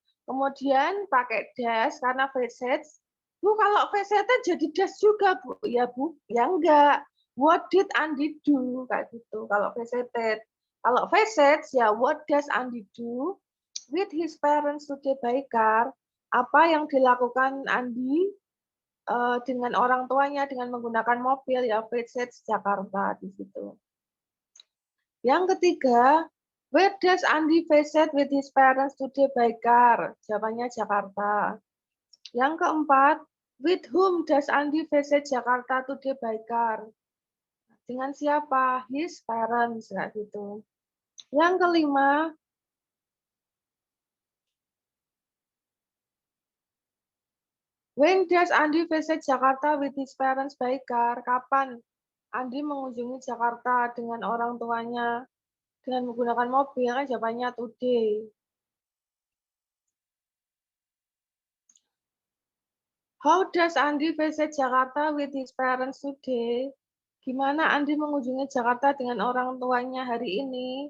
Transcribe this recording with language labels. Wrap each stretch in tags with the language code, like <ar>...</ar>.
<id>Kemudian pakai does karena visit. Bu, kalau visit jadi does juga, Bu. Ya, Bu. Ya enggak.</id> <en>What did Andi do?</en> <id>Kayak gitu. Kalau</id> <en>visited.</en> <id>Kalau visit, ya</id> <en>what does Andi do with his parents today by car?</en> <id>Apa yang dilakukan Andi dengan orang tuanya dengan menggunakan mobil? Ya visit Jakarta di situ. Yang ketiga,</id> <en>where does Andi visit with his parents today by car?</en> <id>Jawabannya Jakarta. Yang keempat,</id> <en>with whom does Andi visit Jakarta today by car?</en> <id>Dengan siapa?</id> <en>His parents,</en> <id>kayak gitu. Yang kelima,</id> <en>when does Andi visit Jakarta with his parents by car?</en> <id>Kapan Andi mengunjungi Jakarta dengan orang tuanya dengan menggunakan mobil? Kan jawabannya today.</id> <en>How does Andi visit Jakarta with his parents today?</en> <id>Gimana Andi mengunjungi Jakarta dengan orang tuanya hari ini?</id>